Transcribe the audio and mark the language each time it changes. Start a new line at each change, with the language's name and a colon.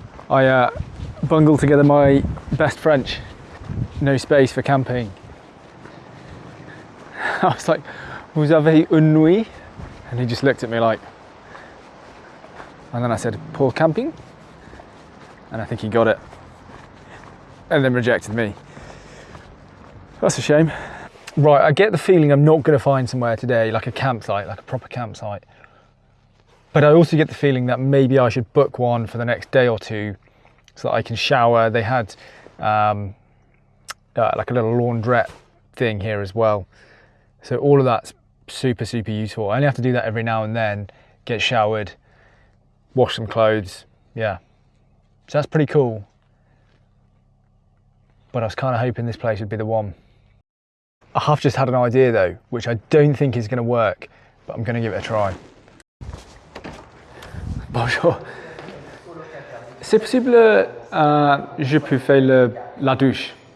English: I bungled together my best French. No space for camping. I was like,
French: vous avez une nuit?
English: And he just looked at me like, and then I said,
French: pour camping?
English: And I think he got it. And then rejected me. That's a shame. Right, I get the feeling I'm not going to find somewhere today, like a campsite, like a proper campsite. But I also get the feeling that maybe I should book one for the next day or two so that I can shower. They had like a little laundrette thing here as well. So all of that's super, super useful. I only have to do that every now and then, get showered, wash some clothes, yeah. So that's pretty cool. But I was kind of hoping this place would be the one. I have just had an idea though, which I don't think is going to work, but I'm going to give it a try.
French: Bonjour. C'est possible, je peux faire la douche?